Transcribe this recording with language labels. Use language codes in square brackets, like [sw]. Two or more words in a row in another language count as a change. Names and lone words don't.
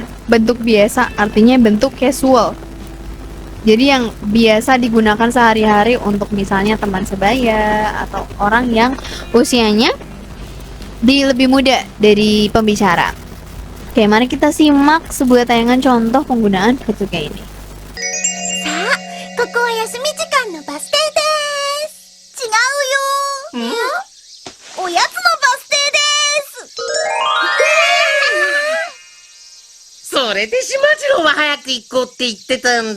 [id] Bentuk biasa artinya bentuk casual. Jadi yang biasa digunakan sehari-hari untuk misalnya teman sebaya atau orang yang usianya lebih muda dari pembicara. Oke, mari kita simak sebuah tayangan contoh penggunaan futsuke ini. [ja] ここは休み時間のバス停です。違うよ。おやつのバス停です。それで島次郎は早く行こうって言ってたんだ。